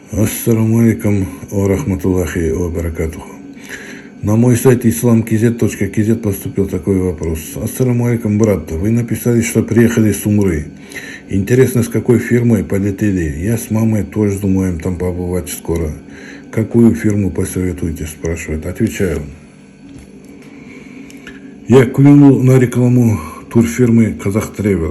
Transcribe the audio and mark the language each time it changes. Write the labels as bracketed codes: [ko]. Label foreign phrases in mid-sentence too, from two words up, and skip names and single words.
[ar] السلام عليكم ورحمة الله وبركاته. [ru] На мой сайт islam.kz поступил такой вопрос. [ar] السلام عليكم, [ru] брат. Вы написали, что приехали с Умры. Интересно, с какой фирмой полетели? Я с мамой тоже думаем там побывать скоро. Какую фирму посоветуете, спрашивает. Отвечаю. Я клюнул на рекламу турфирмы Казах Travel.